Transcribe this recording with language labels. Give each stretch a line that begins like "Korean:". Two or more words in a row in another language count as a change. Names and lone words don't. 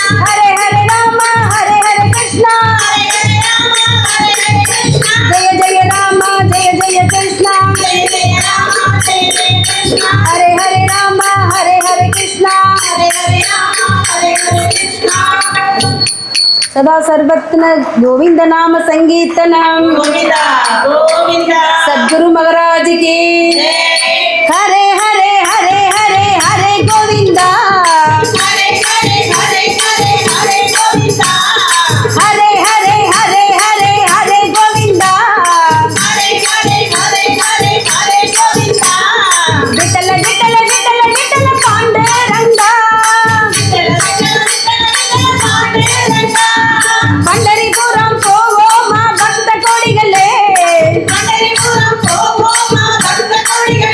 Sanskrit: हरे हरे रामा हरे हरे कृष्णा हरे रामा हरे हरे कृष्णा जय जय रामा जय जय कृष्णा जय जय रामा जय जय कृष्णा हरे हरे रामा हरे हरे कृष्णा हरे हरे रामा हरे हरे कृष्णा सदा सर्वत्र गोविंद नाम संकीर्तनम गोविंदा गोविंदा
Hindi: सद्गुरु महाराज की जय
Sanskrit: हरे हरे हरे हरे हरे गोविंदा हरे हरे हरे हरे हरे गोविंदा हरे हरे हरे हरे हरे गोविंदा हरे हरे हरे हरे हरे गोविंदा विठल विठल विठल विठल पांडुरंगा विठ्ठल विठ्ठल विठ्ठल विठ्ठल पांडुरंगा
Tamil: पंढरीपुरम போவோமா பக்த கோடிகளே पंढरीपुरम போவோமா பக்த கோடிகளே